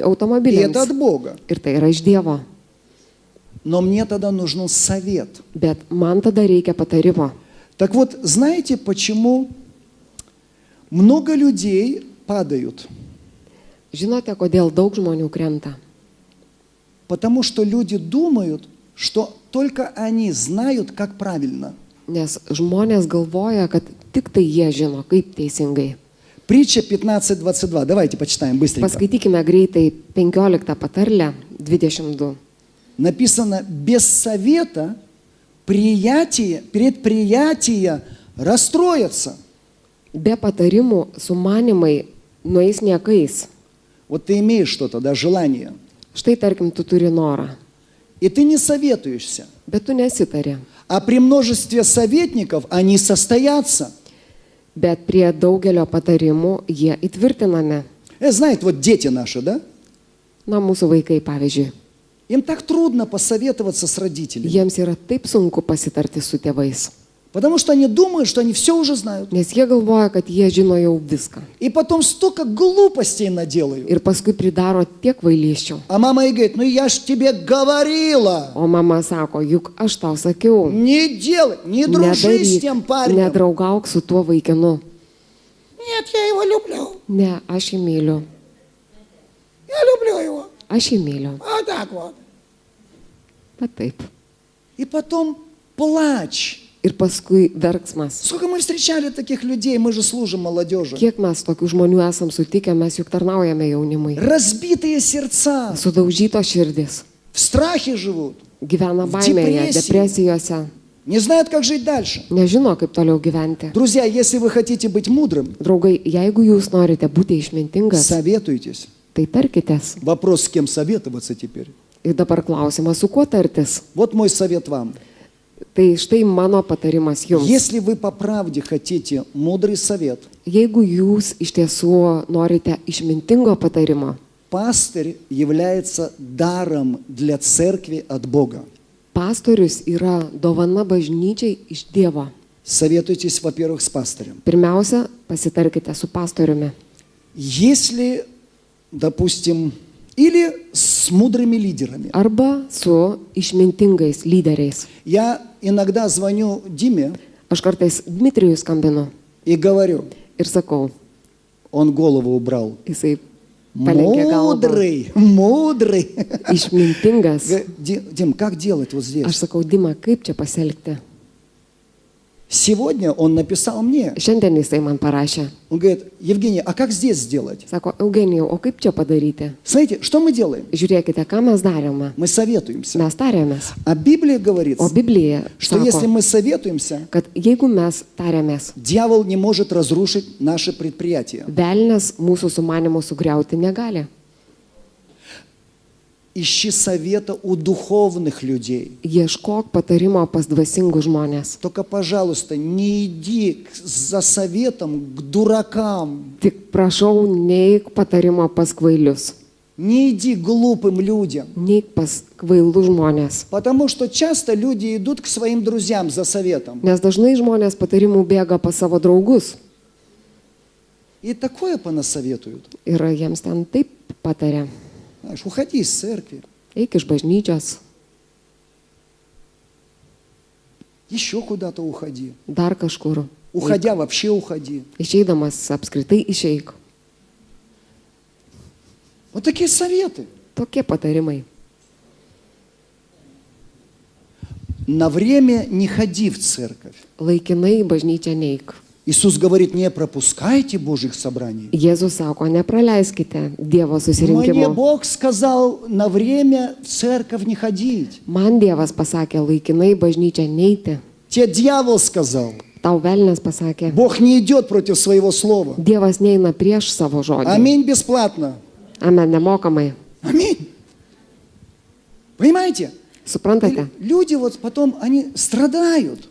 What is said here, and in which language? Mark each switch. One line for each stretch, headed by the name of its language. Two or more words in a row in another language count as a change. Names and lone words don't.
Russian: и это
Lithuanian: automobiliams.
Russian: от Бога.
Lithuanian: Ir tai yra iš Dievo.
Russian: Но мне тогда нужен совет.
Lithuanian: Bet man tada reikia patarimo.
Russian: Так вот, знаете, почему много людей падают?
Lithuanian: Žinote, kodėl daug žmonių krenta?
Russian: Потому что люди думают, что только они знают, как правильно.
Lithuanian: Nes žmonės galvoja, kad tik tai jie žino, kaip teisingai.
Russian: Притча 15:22. Давайте почитаем быстренько.
Lithuanian: Paskaitykime greitai 15 patarlę, 22.
Russian: Написано, без совета предприятия расстроятся.
Lithuanian: Be patarimų sumanimai nueis niekais.
Russian: Вот ты имеешь что-то, да, желание,
Lithuanian: Štai tarkim, tu turi norą,
Russian: и ты не советуешься.
Lithuanian: bet tu nesitari.
Russian: А при множестве советников они состоятся.
Lithuanian: Bet prie daugelio patarimų jie įtvirtinami.
Russian: Знаете, вот дети наши, да?
Lithuanian: Na, mūsų vaikai, pavyzdžiui,
Russian: Им так трудно посоветоваться с родителями,
Lithuanian: jiems yra taip sunku pasitarti su tėvais.
Russian: потому что они думают, что они все уже знают.
Lithuanian: Nes jie galvoja, kad jie žino jau viską.
Russian: И потом столько глупостей наделают.
Lithuanian: Ir paskui pridaro tiek kvailysčių.
Russian: А мама ей говорит, ну я ж тебе говорила,
Lithuanian: O mama sako, juk aš tau sakiau,
Russian: не делай, не дружи с
Lithuanian: nedaryk,
Russian: тем парнем.
Lithuanian: nedraugauk su tuo vaikinu.
Russian: Нет, я его люблю,
Lithuanian: Ne, aš jį myliu.
Russian: я люблю его.
Lithuanian: Aš jį myliu.
Russian: Вот так вот.
Lithuanian: Bet taip.
Russian: И потом плач.
Lithuanian: Ir paskui verksmas.
Russian: Сколько мы встречали таких людей, мы же служим молодежи.
Lithuanian: Kiek mes tokių žmonių esam sutikę, mes juk tarnaujame jaunimui.
Russian: Разбитые сердца,
Lithuanian: Sudaužytos širdis.
Russian: в страхе живут,
Lithuanian: Gyvena
Russian: В
Lithuanian: baimėje, depresijai. depresijose.
Russian: не знают, как жить дальше.
Lithuanian: Nežino, kaip toliau gyventi.
Russian: Друзья, если вы хотите быть мудрым,
Lithuanian: Draugai, jeigu jūs norite būti išmintingas,
Russian: советуйтесь.
Lithuanian: tai tarkitės.
Russian: Вопрос, с кем советоваться теперь.
Lithuanian: Ir dabar klausimas, su kuo tartis?
Russian: Вот мой совет вам.
Lithuanian: Tai štai mano patarimas jums.
Russian: Если вы по правде хотите мудрый совет,
Lithuanian: Jeigu jūs iš tiesų norite išmintingo patarimo,
Russian: пастырь является даром для церкви от Бога.
Lithuanian: pastorius yra dovana bažnyčiai iš Dievo.
Russian: Советуйтесь, во-первых, с пастырем.
Lithuanian: Pirmiausia, pasitarkite su pastoriumi.
Russian: Если, допустим, или с мудрыми лидерами.
Lithuanian: Arba su išmintingais lyderiais.
Russian: Я иногда звоню Диме
Lithuanian: Aš kartais Dmitrijui skambinu
Russian: и говорю,
Lithuanian: ir sakau,
Russian: он голову убрал.
Lithuanian: jisai palenkė galvą.
Russian: Мудрый, мудрый.
Lithuanian: Išmintingas.
Russian: Дим, как делать вот
Lithuanian: Aš
Russian: здесь?
Lithuanian: sakau, Dima, kaip čia pasielgti?
Russian: Сегодня он написал мне.
Lithuanian: Šiandien jisai man parašė.
Russian: Он говорит: Евгений, а как здесь сделать?
Lithuanian: Sako, Eugenijau, o kaip čia padaryti?
Russian: Смотрите, что мы делаем?
Lithuanian: Žiūrėkite, ką mes darėme.
Russian: Мы советуемся.
Lithuanian: Mes tarėmės.
Russian: А Библия говорит,
Lithuanian: O Biblija
Russian: что если
Lithuanian: sako,
Russian: мы советуемся,
Lithuanian: kad jeigu mes tarėmės,
Russian: дьявол не может разрушить наше предприятие.
Lithuanian: velnias mūsų sumanimų sugriauti negali.
Russian: Ищи совета у духовных людей.
Lithuanian: Ieškok patarimo pas dvasingus žmonės.
Russian: Только, пожалуйста, не иди за советом к дуракам.
Lithuanian: Tik prašau, neik patarimo pas kvailius.
Russian: Не иди к глупым людям.
Lithuanian: Neik pas kvailus žmonės.
Russian: Потому что часто люди идут к своим друзьям за советом.
Lithuanian: Nes dažnai žmonės patarimų bėga pas savo draugus.
Russian: И такое понасоветуют.
Lithuanian: Ir jiems ten taip patarė.
Russian: Знаешь, уходи из церкви.
Lithuanian: Eik iš bažnyčios,
Russian: Еще куда-то уходи.
Lithuanian: dar kažkur.
Russian: Уходя, вообще уходи.
Lithuanian: Išeidamas apskritai išeik.
Russian: Вот такие советы.
Lithuanian: Tokie patarimai.
Russian: На время не ходи в церковь.
Lithuanian: Laikinai į bažnyčią neik.
Russian: Иисус говорит: не пропускайте Божьих собраний.
Lithuanian: Jėzus sako, nepraleiskite Dievo
Russian: Мне
Lithuanian: susirinkimo.
Russian: Бог сказал на время в церковь не ходить.
Lithuanian: Man Dievas pasakė, laikinai į bažnyčią neiti.
Russian: Тебе дьявол сказал.
Lithuanian: Tau velnias pasakė,
Russian: Бог не идет против своего слова.
Lithuanian: Dievas neina prieš savo žodį.
Russian: Аминь бесплатно.
Lithuanian: Amen, nemokamai.
Russian: Аминь. Понимаете?
Lithuanian: Suprantate?
Russian: Люди вот потом, они страдают.